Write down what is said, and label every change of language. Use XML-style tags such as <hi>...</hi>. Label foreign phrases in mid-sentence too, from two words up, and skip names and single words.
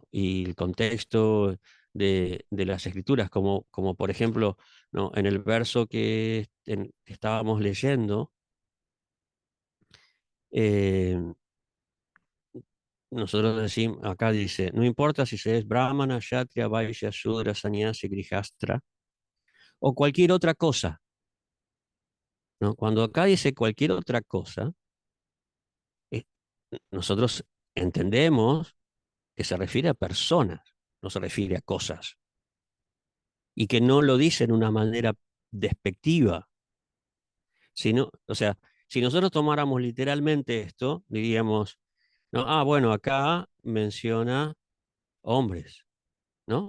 <es>Y el contexto de las escrituras, como por ejemplo, ¿no? En el verso que estábamos leyendo, eh, nosotros decimos, acá dice, no importa si se es brahmana, kshatriya, vaishya, shudra, sannyasi, grihastra o cualquier otra cosa, ¿no? Cuando acá dice cualquier otra cosa, eh, nosotros entendemos que se refiere a personas, no se refiere a cosas, y que no lo dice en una manera despectiva, sino, o sea, si nosotros tomáramos literalmente esto, diríamos, no, bueno, acá menciona hombres, ¿no?</es>